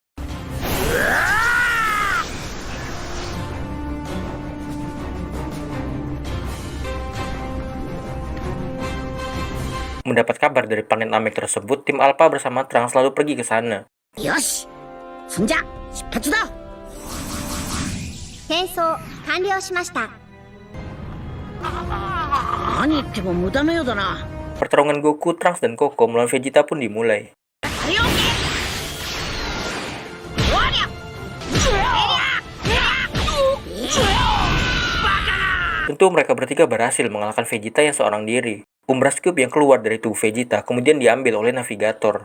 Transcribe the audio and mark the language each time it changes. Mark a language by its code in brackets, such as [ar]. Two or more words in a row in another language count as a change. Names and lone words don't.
[id] Mendapat kabar dari planet Namek tersebut, tim Alpha bersama Trunks selalu pergi ke sana. [ja] よし、Senja、出発だ. 転送完了しました。何言っても無駄のようだな。 [id] Pertarungan Goku, Trunks, dan Koko melawan Vegeta pun dimulai. Tentu mereka bertiga berhasil mengalahkan Vegeta yang seorang diri. Umbras Cube yang keluar dari tubuh Vegeta kemudian diambil oleh navigator.